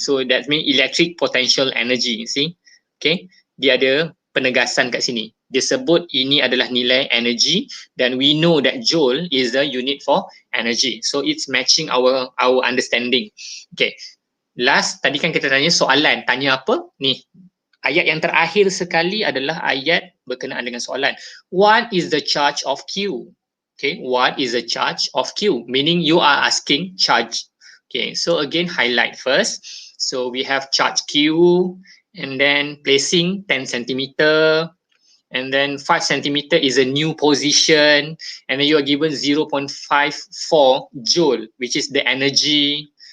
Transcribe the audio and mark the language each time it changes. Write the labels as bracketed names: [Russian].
[English] So that means electric potential energy. See? Okay, [Malay] dia ada penegasan kat sini. Dia sebut ini adalah nilai energy dan [English] we know that joule is the unit for energy. So it's matching our understanding. Okay. Last, [Malay] tadi kan kita tanya soalan. Tanya apa? Ni, ayat yang terakhir sekali adalah ayat berkenaan dengan soalan. [English] What is the charge of Q? Okay, what is the charge of Q? Meaning you are asking charge. Okay, so again, highlight first. So we have charge Q, and then placing 10 centimeter, and then 5 centimeter is a new position, and then you are given 0.54 joule, which is the energy.